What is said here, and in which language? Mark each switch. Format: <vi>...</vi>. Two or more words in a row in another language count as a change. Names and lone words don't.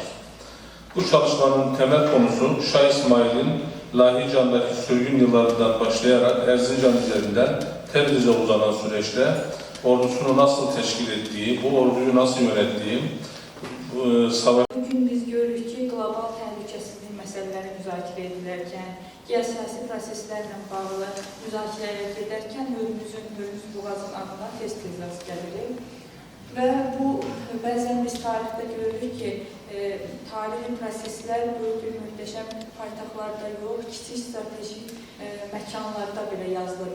<tr>Bu çalışmanın temel konusu Şah İsmail'in Lahican'daki sürgün yıllarından başlayarak Erzincan üzerinden Tebriz'e uzanan süreçte ordusunu nasıl teşkil ettiği, bu orduyu nasıl yönettiği, savaş...</tr> <az>Bugün biz görürük ki, qlobal təhlükəsizlik məsələləri müzakirə edilərkən, geosiyasi proseslərlə bağlı müzakirələr gedərkən Hürmüz boğazın adına tez-tez rast gəlirik. Və bu, bəzən biz tarixdə görürük ki, tarihi proseslər böyük bir mühtəşəm paytaxtlarda yox, kiçik stratejik məkanlarda belə yazılır.</az>